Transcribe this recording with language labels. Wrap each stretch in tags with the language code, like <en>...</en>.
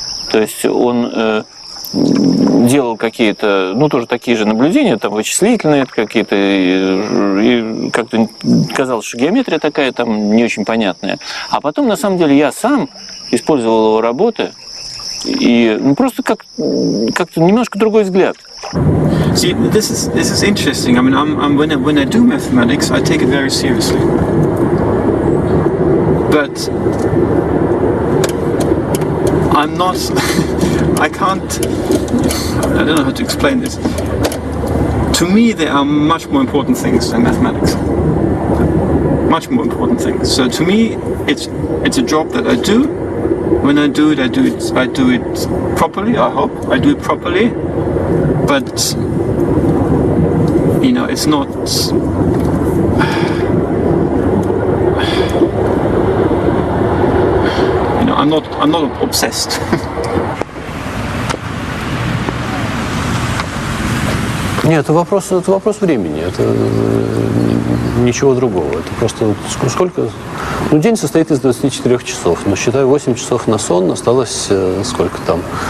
<ru>То есть он делал какие-то, ну, тоже такие же наблюдения, там, вычислительные какие-то, и как-то казалось, что геометрия такая там не очень понятная. А потом, на самом деле, я сам использовал его работы, и ну, просто как-то немножко другой взгляд.</ru> <en>See, this is interesting. I mean, when I do mathematics, I take it very seriously. But I'm not. I don't know how to explain this. To me, there are much more important things than mathematics. Much more important things. So to me, it's a job that I do. When I do it, I do it properly. I hope I do it properly. But you know, it's not. You know, I'm not obsessed.</en> <ru>Нет, это вопрос времени, это ничего другого. Это просто сколько... Ну, день состоит из 24 часов, но считай 8 часов на сон, осталось сколько там?</ru>